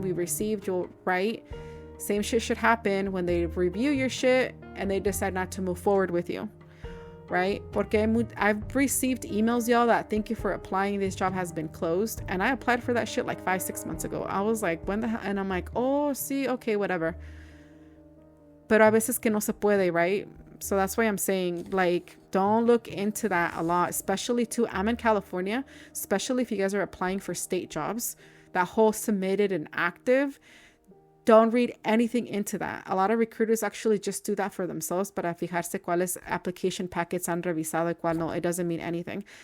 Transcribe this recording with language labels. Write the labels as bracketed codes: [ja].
[en] We received your right. Same shit should happen when they review your shit and they decide not to move forward with you, right? Porque I've received emails, y'all, that thank you for applying. This job has been closed. And I applied for that shit like 5-6 months ago. I was like, when the hell? And I'm like, oh, see, okay, whatever. [es] Pero a veces que no se puede, right? [en] So that's why I'm saying, like, don't look into that a lot, especially too. I'm in California, especially if you guys are applying for state jobs, that whole submitted and active. Don't read anything into that. A lot of recruiters actually just do that for themselves, para fijarse cuáles application packets han revisado y cuál no. It doesn't mean anything.